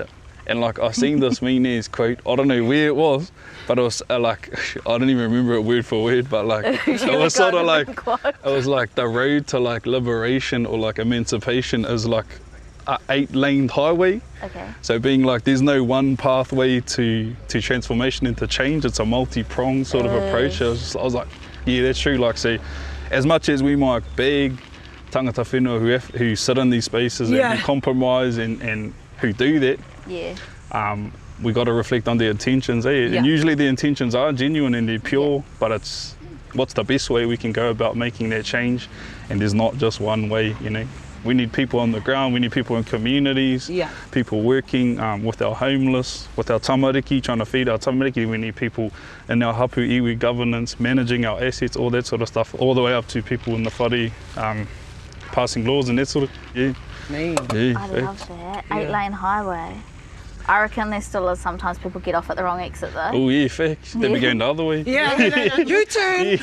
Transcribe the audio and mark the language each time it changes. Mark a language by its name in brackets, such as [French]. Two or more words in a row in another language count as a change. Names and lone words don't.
[English] And like I seen this Meanese quote, I don't know where it was, but it was like, I don't even remember it word for word, but like, it was sort of like, it was like the road to like liberation or like emancipation is like a 8-lane highway. Okay. So being like, there's no one pathway to transformation and to change, it's a multi-pronged sort of approach. I was like, yeah, that's true. Like, see, as much as we might beg [Māori] tangata whenua [English] who sit in these spaces and compromise and who do that, we got to reflect on their intentions, and usually the intentions are genuine and they're pure, but it's what's the best way we can go about making that change, and there's not just one way. We need people on the ground, we need people in communities, people working with our homeless, with our tamariki, trying to feed our tamariki. We need people in our [Māori] hapu iwi [English] governance, managing our assets, all that sort of stuff, all the way up to people in the whare, passing laws and that sort of, I love that. 8-lane highway. I reckon there still is sometimes people get off at the wrong exit though. Oh yeah, facts. They'd be going the other way. You turn.